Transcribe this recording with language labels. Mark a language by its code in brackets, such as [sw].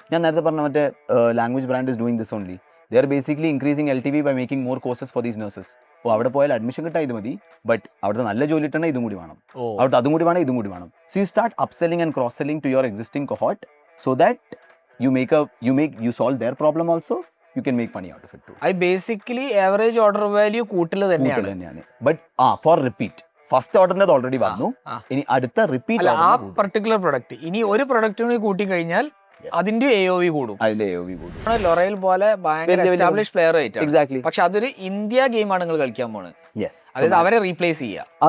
[ml] ഞാൻ നേരത്തെ പറഞ്ഞ മറ്റേ [en] Language brand is doing this only. They are basically increasing LTV by making more courses for these nurses. [ml] അപ്പോൾ അവിടെ പോയാൽ അഡ്മിഷൻ കിട്ടാൻ ഇത് മതി, ബട്ട് അവിടുത്തെ നല്ല ജോലി കിട്ടണേ ഇതും കൂടി വേണം, അവിടുത്തെ അതും കൂടി വേണം, ഇതും കൂടി വേണം. [en] So you start upselling and cross selling to your existing cohort so that you solve their problem also, you can make money out of it too. I basically average order value [ml] കൂട്ടൽ തന്നെയാണ്. [en] But for repeat, [ml] ഫസ്റ്റ് ഓർഡറിന് already വന്നു, ഇനി അടുത്ത repeat ആ particular product ഇനി ഒരു പ്രൊഡക്റ്റിന് കൂട്ടി കഴിഞ്ഞാൽ അതിന്റെ AOV കൂടും. ലൊറൈൽ പോലെ ഭയങ്കര എസ്റ്റാബ്ലിഷ് പ്ലെയർ ആയിട്ട്, പക്ഷെ അതൊരു ഇന്ത്യ ഗെയിമാണ് നിങ്ങൾ കളിക്കാൻ പോണത്. അതായത് അവരെ റീപ്ലേസ് ചെയ്യുക,